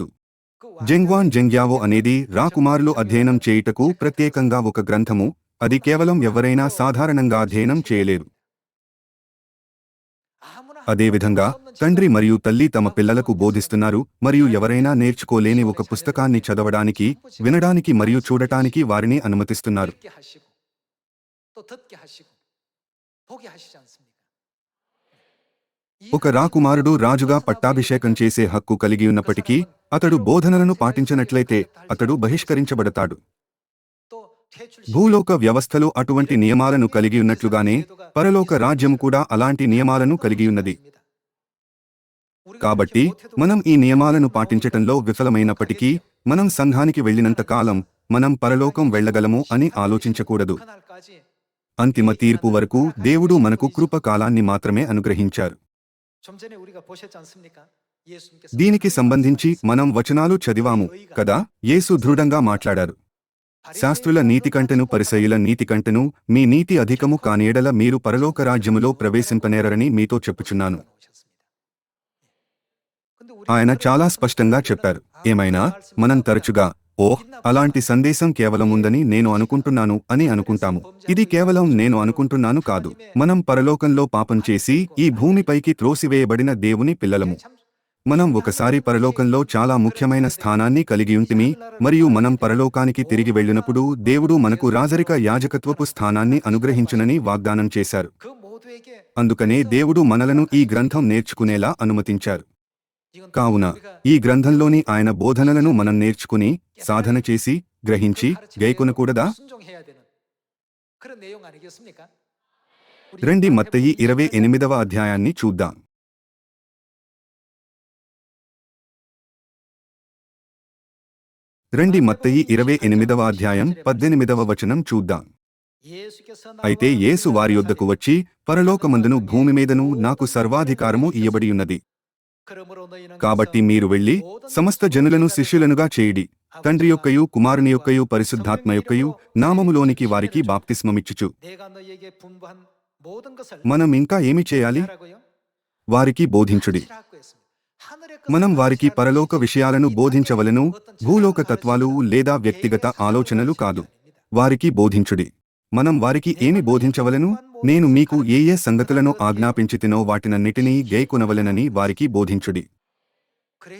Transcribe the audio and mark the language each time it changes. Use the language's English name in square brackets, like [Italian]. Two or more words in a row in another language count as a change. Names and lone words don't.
[Telugu] జెంగ్వాన్ జెంగ్యావో అనేది రాకుమారులు అధ్యయనం చేయుటకు ప్రత్యేకంగా ఒక గ్రంథము. అది కేవలం ఎవరైనా సాధారణంగా అధ్యయనం చేయలేరు. అదేవిధంగా తండ్రి మరియు తల్లి తమ పిల్లలకు బోధిస్తున్నారు మరియు ఎవరైనా నేర్చుకోలేని ఒక పుస్తకాన్ని చదవడానికి, వినడానికి మరియు చూడటానికి వారిని అనుమతిస్తున్నారు. [Korean] 읽게 하시고 또 듣게 하시고 보게 하시지 않습니까? 이 [Telugu] ఒక రాకుమారుడు రాజుగా పట్టాభిషేకం చేసే హక్కు కలిగి ఉన్నప్పటికీ అతడు బోధనలను పాటించనట్లయితే అతడు బహిష్కరించబడతాడు. [Korean] 또 퇴출시키고 [Telugu] భూలోక వ్యవస్థలో అటువంటి నియమాలను కలిగి ఉన్నట్లుగానే పరలోక రాజ్యం కూడా అలాంటి నియమాలను కలిగి ఉన్నది. కాబట్టి మనం ఈ నియమాలను పాటించటంలో విఫలమైనప్పటికీ మనం సంఘానికి వెళ్ళినంత కాలం మనం పరలోకం వెళ్ళగలము అని ఆలోచించకూడదు. [Korean] 그날까지 [Telugu] అంతిమ తీర్పు వరకు దేవుడు మనకు కృపకాలాన్ని మాత్రమే అనుగ్రహించారు. [Korean] 좀 전에 우리가 보셨지 않습니까? 예수님께서 [Telugu] దీనికి సంబంధించి మనం వచనాలు చదివాము కదా. యేసు దృఢంగా మాట్లాడారు. శాస్త్రుల నీతి కంటెను పరిసయ్యుల నీతి కంటెను మీ నీతి అధికము కానియెడల మీరు పరలోక రాజ్యములో ప్రవేశింపనేరని మీతో చెప్పుచున్నాను. ఆయన చాలా స్పష్టంగా చెప్పారు. ఏమైనా మనం తరచుగా ఓహ్ అలాంటి సందేశం కేవలం ఉందని నేను అనుకుంటున్నాను అని అనుకుంటాము. ఇది కేవలం నేను అనుకుంటున్నాను కాదు. మనం పరలోకంలో పాపం చేసి ఈ భూమిపైకి త్రోసివేయబడిన దేవుని పిల్లలము. మనం ఒకసారి పరలోకంలో చాలా ముఖ్యమైన స్థానాన్ని కలిగి ఉంటిమి మరియు మనం పరలోకానికి తిరిగి వెళ్ళినప్పుడు దేవుడు మనకు రాజరిక యాజకత్వపు స్థానాన్ని అనుగ్రహించునని వాగ్దానం చేశారు. [Korean] 그 모두에게 [Telugu] అందుకనే దేవుడు మనలను ఈ గ్రంథం నేర్చుకునేలా అనుమతించారు. [Korean] 이건 [Telugu] కావున ఈ గ్రంథంలోని ఆయన బోధనలను మనం నేర్చుకుని సాధన చేసి గ్రహించి గైకొనకూడదా? [Korean] 순종해야 되는 그런 내용 아니겠습니까? 우리 [Telugu] రండి మత్తయి 28వ అధ్యాయాన్ని చూద్దాం. రండి మత్తయి 28వ అధ్యాయం 18వ వచనం చూద్దాం. [Korean] 예수께서 [Telugu] అయితే యేసు వారి యొద్దకు వచ్చి పరలోకమందును భూమి మీదను నాకు సర్వాధికారము ఇయ్యబడియున్నది. [Korean] 그러므로 너희는 [Telugu] కాబట్టి మీరు వెళ్ళి సమస్త జనులను శిష్యులనుగా చేయుడి, తండ్రి యొక్కయు కుమారుని యొక్కయు పరిశుద్ధాత్మ యొక్కయు నామములోనికి వారికి బాప్తిస్మమిచ్చుచు. [Korean] 내가 너희에게 분부한 모든 것을 [Telugu] మనం ఇంకా ఏమి చేయాలి? [Korean] 하라고요? [Telugu] వారికి బోధించుడి. [Korean] 하시라고 했습니다. 하늘의 [Telugu] మనం [Korean] 것을 [Telugu] వారికి [Korean] 가르치라. [Telugu] పరలోక విషయాలను బోధించవలెను, భూలోక తత్వాలు లేదా వ్యక్తిగత ఆలోచనలు కాదు. వారికి బోధించుడి. మనం వారికి ఏమి బోధించవలెను? నేను మీకు ఏ ఏ సంగతులను ఆజ్ఞాపించితినో వాటినన్నిటినీ గైకొనవలెనని వారికి బోధించుడి. [Korean] 그래야